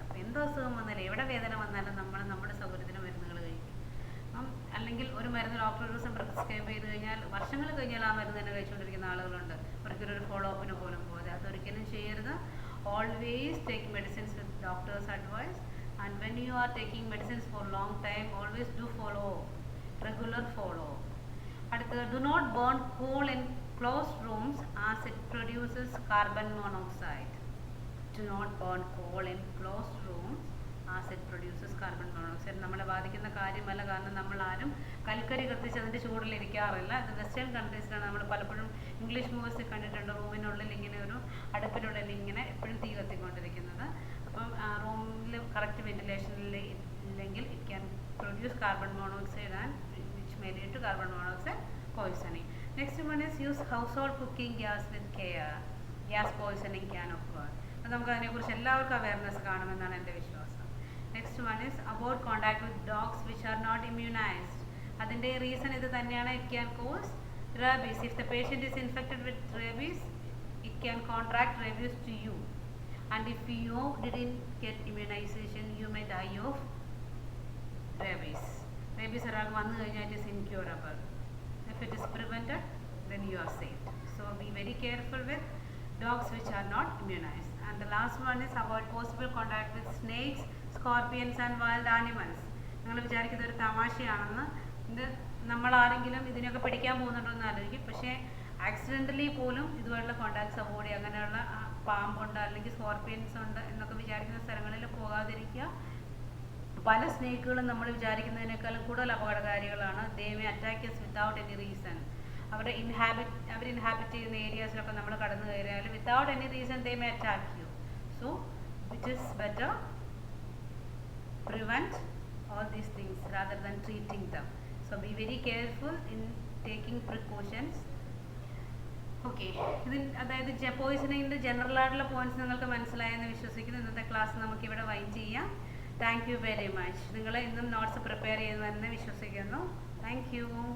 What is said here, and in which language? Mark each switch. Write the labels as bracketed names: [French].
[Malayalam] അപ്പോൾ എന്ത് അസുഖം വന്നാലും എവിടെ വേദന വന്നാലും നമ്മൾ നമ്മുടെ സൗകര്യത്തിന് മരുന്നുകൾ കഴിക്കും. അല്ലെങ്കിൽ ഒരു മരുന്ന് ഡോക്ടർ ഒരു ദിവസം പ്രിസ്ക്രൈബ് ചെയ്ത് കഴിഞ്ഞാൽ വർഷങ്ങൾ കഴിഞ്ഞാൽ ആ മരുന്ന് തന്നെ കഴിച്ചുകൊണ്ടിരിക്കുന്ന ആളുകളുണ്ട്. ഒരിക്കലും ഒരു ഫോളോ അപ്പിന് പോലും പോലെ. അതൊരിക്കലും ചെയ്യരുത്. [English] Always take medicines with doctor's advice. And when you are taking medicines for long time, always do follow, regular follow. [Malayalam] അടുത്തത്, [English] do not burn coal in closed rooms as it produces carbon monoxide. Do not burn coal in closed rooms as it produces carbon monoxide. [Malayalam] നമ്മളെ ബാധിക്കുന്ന കാര്യമല്ല, കാരണം നമ്മൾ ആരും കൽക്കരി കത്തിച്ച് അതിൻ്റെ ചൂടിലിരിക്കാറില്ല. അത് വെസ്റ്റേൺ കൺട്രീസിലാണ്. നമ്മൾ പലപ്പോഴും ഇംഗ്ലീഷ് മൂവീസിൽ കണ്ടിട്ടുണ്ട്, റൂമിനുള്ളിൽ ഇങ്ങനെ ഒരു അടുപ്പിനുള്ളിൽ ഇങ്ങനെ എപ്പോഴും തീ കത്തിക്കൊണ്ടിരിക്കുന്നത്. അപ്പം റൂമിൽ കറക്റ്റ് വെന്റിലേഷനിൽ ഇല്ലെങ്കിൽ [English] It can produce carbon monoxide and which may lead to carbon monoxide poisoning. Next one is use household cooking gas with care. Gas poisoning can occur. [Malayalam] അപ്പോൾ നമുക്ക് അതിനെക്കുറിച്ച് എല്ലാവർക്കും അവയർനെസ് കാണുമെന്നാണ് എൻ്റെ വിശ്വാസം. [English] Next one is avoid contact with dogs which are not immunised. [Malayalam] അതിൻ്റെ reason ഇത് തന്നെയാണ്. [English] It can cause rabies. If the patient is infected with rabies, it can contract rabies to you. And if you didn't get immunization, you may die of rabies. Rabies [Malayalam] ഒരാൾക്ക് വന്നു കഴിഞ്ഞാൽ [English] it is incurable. If it is prevented, then you are saved. So be very careful with dogs which are not immunized. And the last one is avoid possible contact with snakes, scorpions and wild animals. [Malayalam] നിങ്ങൾ വിചാരിക്കുന്നത് ഒരു തമാശയാണെന്ന്. ഇത് നമ്മൾ ആരെങ്കിലും ഇതിനൊക്കെ പിടിക്കാൻ പോകുന്നുണ്ടോയെന്ന് ആലോചിക്കും. പക്ഷേ ആക്സിഡൻ്റലി പോലും ഇതുപോലുള്ള കോണ്ടാക്ട്സ് അവോയ്ഡ് ചെയ്യുക. അങ്ങനെയുള്ള പാമ്പുണ്ട് അല്ലെങ്കിൽ സ്കോർപ്പിയൻസ് ഉണ്ട് എന്നൊക്കെ വിചാരിക്കുന്ന സ്ഥലങ്ങളിൽ പോകാതിരിക്കുക. പല സ്നേക്കുകളും നമ്മൾ വിചാരിക്കുന്നതിനേക്കാളും കൂടുതൽ അപകടകാരികളാണ്. [English] They may attack us without any reason. [Malayalam] Our inhabit ചെയ്യുന്ന ഏരിയാസിലൊക്കെ നമ്മൾ കടന്നു കയറിയാൽ [English] Without any reason they may attack you. So which is better prevent all these things rather than treating them. So be very careful in taking precautions. [Malayalam] Okay, അതായത് പോയിസണിങ്ങിൻ്റെ general ആയിട്ടുള്ള points നിങ്ങൾക്ക് മനസ്സിലായെന്ന് വിശ്വസിക്കുന്നു. ഇന്നത്തെ ക്ലാസ് നമുക്കിവിടെ വൈൻഡ് ചെയ്യാം. [English] Thank you very much. [Malayalam] നിങ്ങൾ ഇന്നും നോട്ട്സ് പ്രിപ്പയർ ചെയ്യുന്നതെന്ന് വിശ്വസിക്കുന്നു. Thank you.